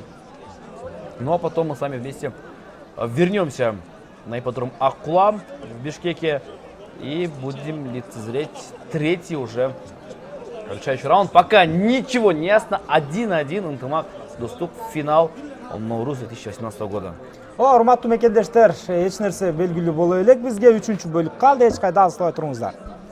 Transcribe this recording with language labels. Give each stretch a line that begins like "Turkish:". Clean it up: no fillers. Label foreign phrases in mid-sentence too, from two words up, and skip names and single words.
Russian: Ну а потом мы с вами вместе вернемся на ипподром Аккула в Бишкеке. И будем лицезреть третий уже решающий раунд. Пока ничего не ясно. 1-1 Ынтымақ Достук финал Наурыз 2018 года.
Kyrgyz: Урматтуу мекендештер, эч нерсе белгилүү боло элек бизге. 3-бөлүк калды. Эч кайда алыспай туруңуздар.